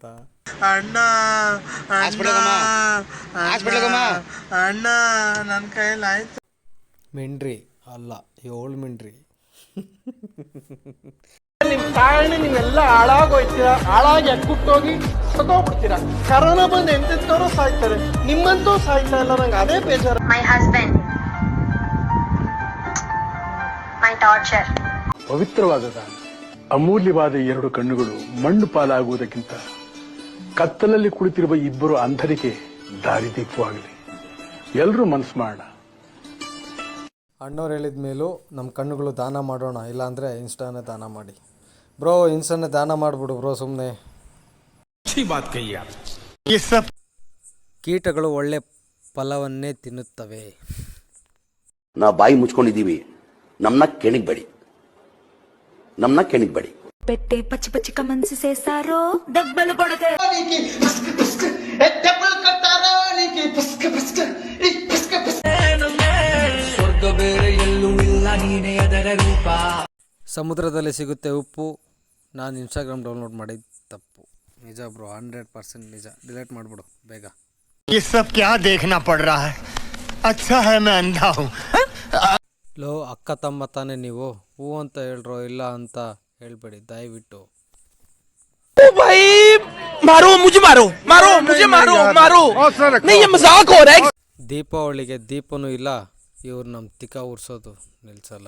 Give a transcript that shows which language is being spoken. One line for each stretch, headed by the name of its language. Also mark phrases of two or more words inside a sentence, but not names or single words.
Kannada: ಅಣ್ಣ ಅಣ್ಣ ನನ್ನ ಕೈಲಾಯ್ತು. ಮಿಂಡ್ರಿ ಅಲ್ಲ, 7 ಮಿಂಡ್ರಿ. ನಿಮ್ ಕಾರಣ ನೀವೆಲ್ಲ ಹಾಳಾಗೋಯ್ತೀರಾ, ಹಾಳಾಗಿ ಅಕ್ಕುಟ್ಟೋಗಿ ಸತ್ತೋಗ್ಬಿಡ್ತೀರಾ. ಕರೋನಾ ಬಂದು ಎಂತೆಂತವ್ರು ಸಾಯ್ತಾರೆ, ನಿಮ್ಮಂತೂ ಸಾಯ್ತಾ ಇಲ್ಲ. ನಂಗೆ ಅದೇ ಬೇಜಾರು.
English: My husband, my torture.
Kannada: ಪವಿತ್ರವಾದ ಅಮೂಲ್ಯವಾದ 2 ಕಣ್ಣುಗಳು ಮಣ್ಣು ಪಾಲಾಗುವುದಕ್ಕಿಂತ ಕತ್ತಲಲ್ಲಿ ಕುಳಿತಿರುವ ಇಬ್ಬರು ಅಂಧರಿಗೆ ದಾರಿದೀಪವಾಗಲಿ. ಎಲ್ಲರೂ ಮನಸ್ಸು ಮಾಡೋಣ. ಅಣ್ಣವ್ರು ಹೇಳಿದ ಮೇಲೂ ನಮ್ಮ ಕಣ್ಣುಗಳು ದಾನ ಮಾಡೋಣ, ಇಲ್ಲಾಂದರೆ ಇನ್ಸ್ಟಾನೇ ದಾನ ಮಾಡಿ. ಬ್ರೋ ಇನ್ಸ್ಟಾನೇ ದಾನ ಮಾಡಿಬಿಡು ಬ್ರೋ ಸುಮ್ಮನೆ. ಕೀಟಗಳು ಒಳ್ಳೆ ಫಲವನ್ನೇ ತಿನ್ನುತ್ತವೆ. ನಾ ಬಾಯಿ ಮುಚ್ಕೊಂಡಿದ್ದೀವಿ, ನಮ್ಮನ್ನ ಕೆಣಿಗ್ಬೇಡಿ.
Telugu: పెట్టే పచ్చి పచ్చి కమన్సి చేసారో దెబ్బలు పడతాయి.
Kannada: ಸಮುದ್ರದಲ್ಲಿ ಸಿಗುತ್ತೆ ಉಪ್ಪು. ನಾನು ಇನ್ಸ್ಟಾಗ್ರಾಮ್ ಡೌನ್ಲೋಡ್ ಮಾಡಿದ ತಪ್ಪು. ನಿಜ ಬ್ರೋ, 100% ನಿಜ. ಡಿಲೀಟ್ ಮಾಡಿಬಿಡು ಬೇಗ.
Hindi: ये सब क्या देखना पड़ रहा है? अच्छा है मैं अंधा हूँ.
Kannada: ಲೋ ಅಕ್ಕ ತಮ್ಮ ತಾನೇ ನೀವು, ಹೂ ಅಂತ ಹೇಳ್ರೋ, ಇಲ್ಲ ಅಂತ ಹೇಳ್ಬೇಡಿ ದಯವಿಟ್ಟು. ದೀಪಾವಳಿಗೆ ದೀಪನೂ ಇಲ್ಲ, ಇವ್ರು ನಮ್ಮ ತಿಕ್ಕ ಉರ್ಸೋದು ನಿಲ್ಸಲ್ಲ.